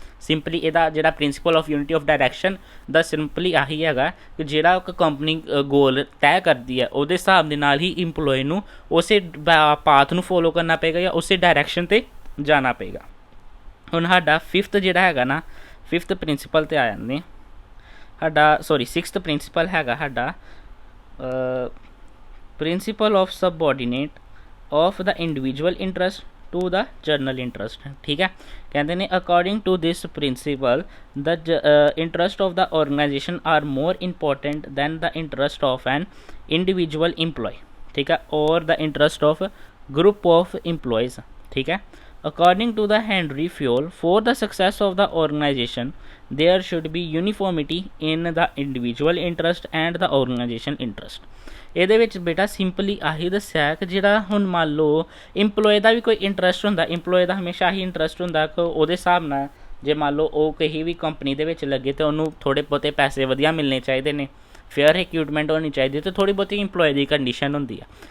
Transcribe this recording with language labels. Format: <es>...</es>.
<pa>Simply ਇਹਦਾ ਜਿਹੜਾ principal of unity of direction ਦਾ simply ਆਹੀ ਹੈਗਾ ਕਿ ਜਿਹੜਾ ਇੱਕ ਕੰਪਨੀ ਗੋਲ ਤੈਅ ਕਰਦੀ ਹੈ ਉਹਦੇ ਹਿਸਾਬ ਦੇ ਨਾਲ ਹੀ ਇੰਪਲੋਏ ਨੂੰ ਉਸੇ ਪਾਥ ਨੂੰ ਫੋਲੋ ਕਰਨਾ ਪਏਗਾ ਜਾਂ ਉਸੇ ਡਾਇਰੈਕਸ਼ਨ 'ਤੇ ਜਾਣਾ ਪਏਗਾ। ਹੁਣ ਸਾਡਾ ਫਿਫਥ ਜਿਹੜਾ ਹੈਗਾ ਨਾ, ਫਿਫਥ ਪ੍ਰਿੰਸੀਪਲ 'ਤੇ ਆ ਜਾਂਦੇ ਸਾਡਾ, ਸਿਕਸਥ ਪ੍ਰਿੰਸੀਪਲ ਹੈਗਾ ਸਾਡਾ principal of subordinate</pa> <en>Of the individual interest to the general interest.</en> <hi>ठीक है, कहते हैं</hi> <en>According to this principle the interest of the organisation are more important than the interest of an individual employee.</en> <hi>ठीक है,</hi> <en>और the interest of group of employees.</en> <hi>ठीक है,</hi> <en>according to the Henry Fayol, for the success of the organization there should be uniformity in the individual interest and the organization interest।</en> <pa>ਇਹਦੇ ਵਿੱਚ ਬੇਟਾ simply ਆਹੀ ਦੱਸਿਆ ਕਿ ਜਿਹੜਾ ਹੁਣ ਮੰਨ ਲਓ ਇੰਪਲੋਏ ਦਾ ਵੀ ਕੋਈ ਇੰਟਰਸਟ ਹੁੰਦਾ, ਇੰਪਲੋਏ ਦਾ ਹਮੇਸ਼ਾ ਹੀ ਇੰਟਰਸਟ ਹੁੰਦਾ ਕਿ ਉਹਦੇ ਹਿਸਾਬ ਨਾਲ ਜੇ ਮੰਨ ਲਓ ਉਹ ਕਿਸੇ ਵੀ ਕੰਪਨੀ ਦੇ ਵਿੱਚ ਲੱਗੇ ਤਾਂ ਉਹਨੂੰ ਥੋੜ੍ਹੇ ਬਹੁਤੇ ਪੈਸੇ ਵਧੀਆ ਮਿਲਣੇ ਚਾਹੀਦੇ ਨੇ, ਫੇਅਰ ਰਿਕਰੂਟਮੈਂਟ ਹੋਣੀ ਚਾਹੀਦੀ, ਅਤੇ ਥੋੜ੍ਹੀ ਬਹੁਤੀ ਇੰਪਲੋਏ ਦੀ ਕੰਡੀਸ਼ਨ ਹੁੰਦੀ ਆ।</pa>